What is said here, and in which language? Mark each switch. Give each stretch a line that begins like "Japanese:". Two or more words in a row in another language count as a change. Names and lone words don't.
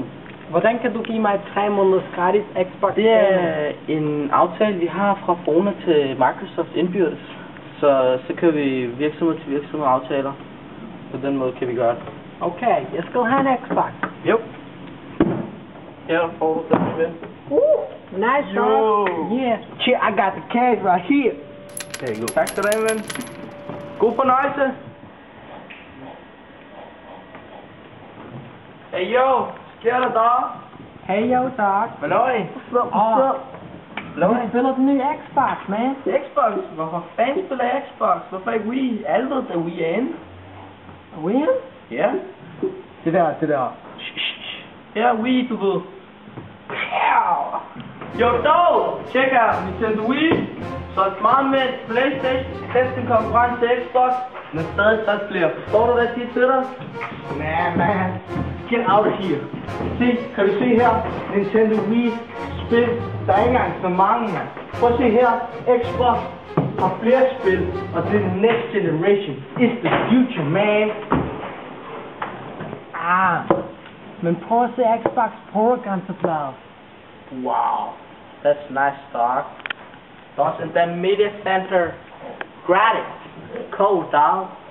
Danish: Hvordan kan du give mig 3 måneders gratis Xbox? Det er en aftale, vi har fra Fona til Microsoft indbyrdes. Så kører vi virksomhed til virksomhed aftaler. På den måde kan vi gøre det. Okay, jeg skal have en Xbox. Jo. Her får du den med.
English: Nice dog. Yeah. Shit, I got the cash right here. There you go.
Danish: Tak skal du have, ven. God fornøjelse.
English: Hey yo,
Danish: sker der dog? Hey yo dog. Halløj.
English: What's up?
Danish: Jeg spiller den nye Xbox, man. Xbox? Hvorfor fanden spiller Xbox? Hvorfor ikke Wii? Alle ved, at Wii er inde. Wii? Ja. Det der. Her Wii, du ved. Jo dog! Tjek her, Nintendo Wii. Så et meget med PlayStation. Næsten konkurrence til Xbox. Men stadig 60 flere. Forstår du, hvad jeg siger til dig?
English: Nah, man. Get out of here.
Danish: Se, kan du se her? Nintendo Wii spil. Der er ikke engang så mange, mand. Prøv at se her. Xbox har flere spil. Og det er
English: next generation. It's the future, man.
Danish: Men prøv at se Xbox Pro-grænseplader.
English: Wow. That's nice, dog. That's in the media center. Gratis. Cool, dog.